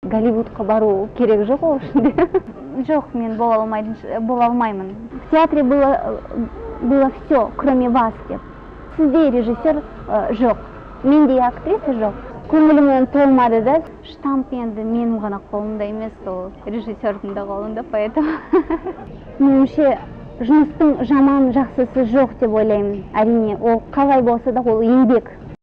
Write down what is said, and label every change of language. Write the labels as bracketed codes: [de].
[kk] Голливудқа бару керек жоқ ол үшін. Жоқ, мен бола алмаймын. [ru] В театре было все, кроме вас деп. [kk] Сізде режиссер жоқ, менде актриса жоқ. Көңілімнен толмады да, штамп енді менің ғана қолымда емес, ол режиссердің де қолында, поэтому. Меніңше жұмыстың жаман жақсысы жоқ деп ойлаймын. Әрине, ол қалай болса да ол еңбек.